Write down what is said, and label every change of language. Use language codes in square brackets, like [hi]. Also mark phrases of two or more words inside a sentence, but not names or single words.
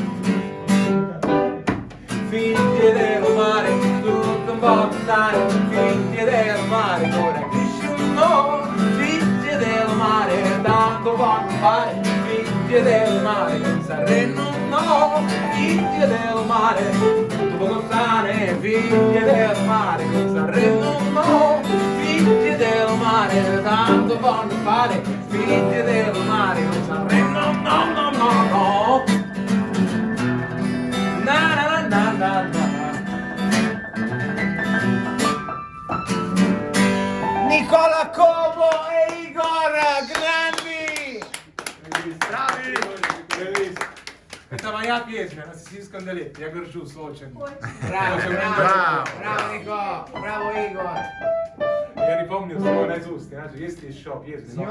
[it] figli dello mare, tutto un po' di stare, figli dello mare, ora cresciuto, figli dello mare, tanto quanto fare, figli dello mare, con Sanremo no, figli dello mare, tutto poco sane, figli del mare, con Sanremo no, figli del mare, tanto quanto fare, figli del mare, con Sanremo no, no, no, no. Na na na na na. Nicola Como e Igor grandi! Bravi! Bellissimo! Questa Maia Pesina, non si scandaletti, [ru] я горжусь очень. [it] Bravo, bravo, bravo Nico, bravo Igor. [ru] Я не помню слово наизусть, иначе есть еще песни.